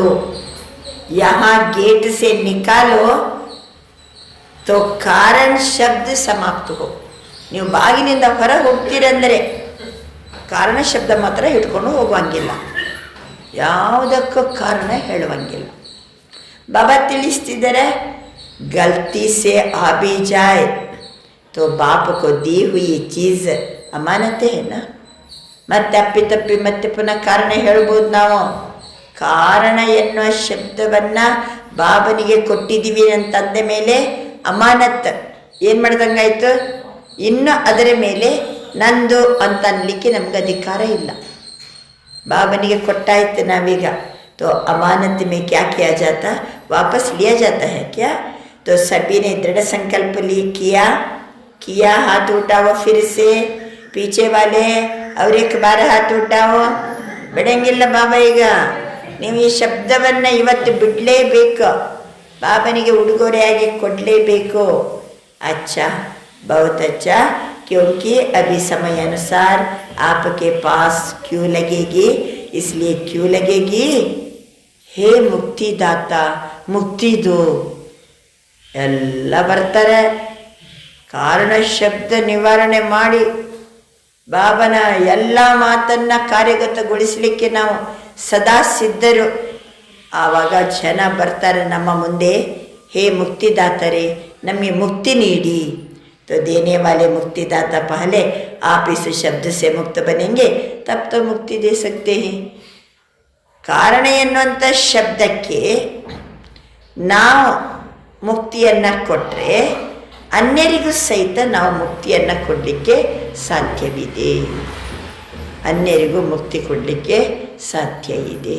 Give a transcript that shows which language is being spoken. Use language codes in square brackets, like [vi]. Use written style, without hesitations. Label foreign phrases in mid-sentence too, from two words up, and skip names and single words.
[hi] यहाँ गेट से निकलो तो कारण शब्द समाप्त हो। [kn] ನೀವು ಬಾಗಿಲಿಂದ ಹೊರ ಹೋಗ್ತೀರಂದರೆ ಕಾರಣ ಶಬ್ದ ಮಾತ್ರ ಇಟ್ಕೊಂಡು ಹೋಗುವಂಗಿಲ್ಲ, ಯಾವುದಕ್ಕೂ ಕಾರಣ ಹೇಳುವಂಗಿಲ್ಲ। ಬಾಬಾ ತಿಳಿಸ್ತಿದ್ದಾರೆ, [hi] गलती से आ भी जाए तो बाप को दी हुई चीज़ अमानत है ना। [kn] ಮತ್ತೆ ಅಪ್ಪಿತಪ್ಪಿ ಮತ್ತೆ ಪುನಃ ಕಾರಣ ಹೇಳ್ಬೋದು ನಾವು। ಕಾರಣ ಎನ್ನುವ ಶಬ್ದವನ್ನು ಬಾಬನಿಗೆ ಕೊಟ್ಟಿದ್ದೀವಿ ಅಂತಂದ ಮೇಲೆ ಅಮಾನತ್ ಏನು ಮಾಡ್ದಂಗಾಯ್ತು? ಇನ್ನು ಅದರ ಮೇಲೆ ನಂದು ಅಂತ ಅನ್ಲಿಕ್ಕೆ ನಮ್ಗೆ ಅಧಿಕಾರ ಇಲ್ಲ। ಬಾಬನಿಗೆ ಕೊಟ್ಟಾಯ್ತು ನಾವೀಗ। [hi] तो अमानत में क्या किया जाता? वापस लिया जाता है क्या? तो सभी ने दृढ़ संकल्प किया। हाथ उठाओ फिर से, पीछे वाले और एक बार हाथ उठाओ। [kn] ಬಿಡಂಗಿಲ್ಲ ಬಾಬಾ, ಈಗ ನೀವು ಈ ಶಬ್ದವನ್ನು ಇವತ್ತು ಬಿಡಲೇಬೇಕು, ಬಾಬನಿಗೆ ಉಡುಗೊರೆಯಾಗಿ ಕೊಡಲೇಬೇಕು। [hi] अच्छा, बहुत अच्छा, क्योंकि अभी समय अनुसार आपके पास क्यों लगेगी, इसलिए क्यों लगेगी? हे मुक्तिदाता, मुक्ति दो। [kn] ಎಲ್ಲ ಬರ್ತಾರೆ. ಕಾರಣ ಶಬ್ದ ನಿವಾರಣೆ ಮಾಡಿ ಬಾಬನ ಎಲ್ಲ ಮಾತನ್ನು ಕಾರ್ಯಗತಗೊಳಿಸಲಿಕ್ಕೆ ನಾವು ಸದಾ ಸಿದ್ಧರು. ಆವಾಗ ಜನ ಬರ್ತಾರೆ ನಮ್ಮ ಮುಂದೆ, ಹೇ ಮುಕ್ತಿದಾತರೇ ನಮಗೆ ಮುಕ್ತಿ ನೀಡಿ. [hi] तो देने वाले मुक्तिदाता पहले आप इस शब्द से मुक्त बनेंगे तब तो मुक्ति दे सकते हैं. [kn] ಕಾರಣ ಎನ್ನುವಂಥ ಶಬ್ದಕ್ಕೆ ನಾವು ಮುಕ್ತಿಯನ್ನು ಕೊಟ್ಟರೆ ಅನ್ಯರಿಗೂ ಸಹಿತ ನಾವು ಮುಕ್ತಿಯನ್ನು ಕೊಡಲಿಕ್ಕೆ ಸಾಧ್ಯವಿದೆ. ಅನ್ಯರಿಗೂ ಮುಕ್ತಿ ಕೊಡಲಿಕ್ಕೆ ಸಾಧ್ಯ ಇದೆ.